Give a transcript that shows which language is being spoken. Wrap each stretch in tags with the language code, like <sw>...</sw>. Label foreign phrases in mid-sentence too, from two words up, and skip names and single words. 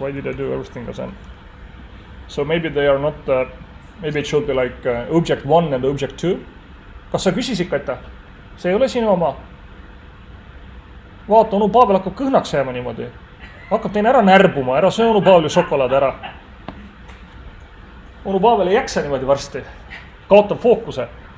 <en>Why did I do everything as an? So maybe they are not maybe it should be like object 1 and object 2.</en> <et>Kas sa küsisid, Kata? See ei ole sinu oma. Vaata, onu Pavel hakkab kõhnaks jääma niimoodi. Hakkab teine ära närbuma, ära söö onu Paveli šokolaad ära. Onu Pavel ei jaksa niimoodi varsti. Kaotab fookuse.</et>